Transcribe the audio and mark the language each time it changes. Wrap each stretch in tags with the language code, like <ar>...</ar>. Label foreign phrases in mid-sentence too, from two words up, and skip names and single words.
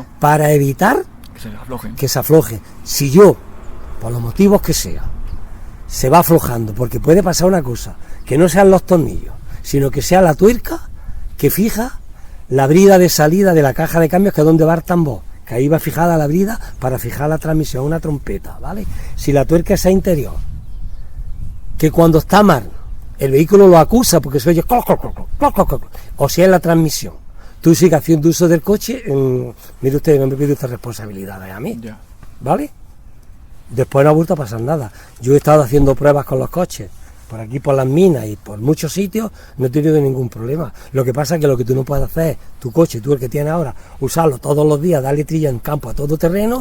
<es>Para evitar que se aflojen. Si yo, por los motivos que sea, se va aflojando, porque puede pasar una cosa, que no sean los tornillos, sino que sea la tuerca que fija la brida de salida de la caja de cambios, que es donde va el tambor, que ahí va fijada la brida para fijar la transmisión, una trompeta, ¿vale? Si la tuerca es interior, que cuando está mal, el vehículo lo acusa porque se oye cloc, cloc, cloc, cloc, cloc, cloc, o si es la transmisión, tú sigues haciendo uso del coche, mire usted, no me pide usted responsabilidades a mí, ya. ¿Vale? Después no ha vuelto a pasar nada. Yo he estado haciendo pruebas con los coches, por aquí por las minas y por muchos sitios, no he tenido ningún problema. Lo que pasa es que lo que tú no puedes hacer es, tu coche, tú el que tienes ahora, usarlo todos los días, darle trilla en campo a todo terreno</es>